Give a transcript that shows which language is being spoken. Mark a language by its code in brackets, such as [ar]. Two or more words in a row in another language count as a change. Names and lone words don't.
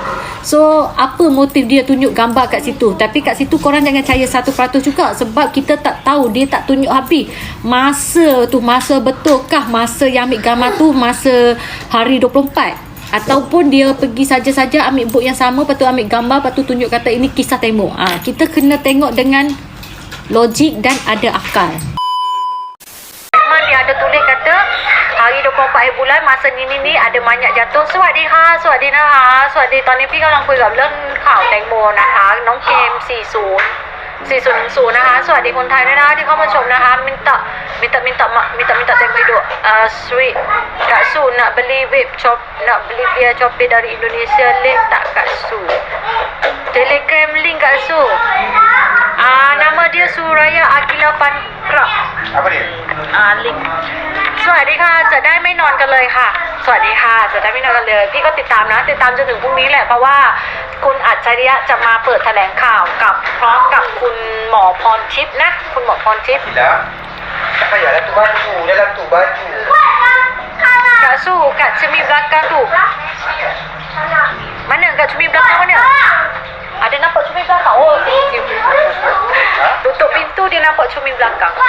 [ms] So apa motif dia tunjuk gambar kat situ? Tapi kat situ korang jangan percaya 100% juga, sebab kita tak tahu, dia tak tunjuk habis masa tu, masa betulkah masa yang ambil gambar tu masa hari 24, ataupun dia pergi saja-saja ambil bot yang sama, lepas tu ambil gambar, lepas tu tunjuk kata ini kisah Teng Mo. Kita kena tengok dengan logik dan ada akal. Dia ada tulis kata hari 24 bulan masa ni ada mayat jatuh. [th] สวัสดีค่ะสวัสดีนะคะสวัสดีตอนนี้พี่กำลังคุยกับเรื่องข่าวแตงโมนะคะน้องเกม4010นะคะสวัสดีคนไทยด้วยนะที่เข้ามาชมนะคะ [ms] minta Teng Mo hidup. Sweet Kak Su nak beli via Shopee dari Indonesia, link tak Kak Su? Telegram link Kak Su. Nama dia Suraya Akila Pancrab. Apa dia? Link. [th] สวัสดีค่ะจะได้ไม่นอนกันเลยค่ะ สวัสดีค่ะจะได้ไม่นอนกันเลยพี่ก็ติดตามจนถึงพรุ่งนี้แหละเพราะว่าคุณอัจฉริยะจะมาเปิดแถลงข่าวกับพร้อมกับคุณหมอพรทิพย์นะคุณหมอพรทิพย์ [ms] Kaya dalam tu baju. Kak Su, kat cermin belakang tu. Mana kat cermin belakang mana? Ada nampak cermin belakang? Oh, tutup pintu dia nampak cermin belakang.